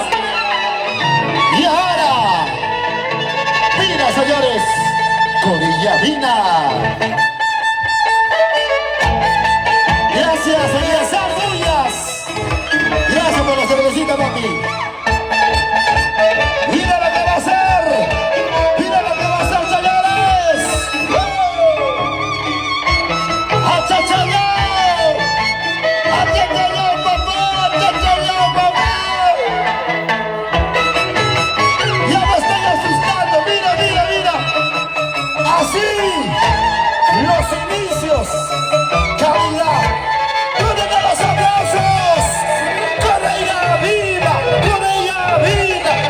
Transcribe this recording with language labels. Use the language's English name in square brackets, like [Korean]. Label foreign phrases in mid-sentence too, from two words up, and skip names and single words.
[Spanish] Y ahora, Vina, señores, Corilla Vina. Gracias, señores, Ardullas. Gracias por la cervecita, papi. Mira lo que va a hacer. Mira lo que va a hacer, señores. ¡Achachayao! ¡Achachayao, papá! ¡Achachayao, papá! Ya me estoy asustando. Mira, mira, mira. Así, los inicios. Calidad. ¡Dónde están los aplausos! ¡Correa viva! ¡Correa viva!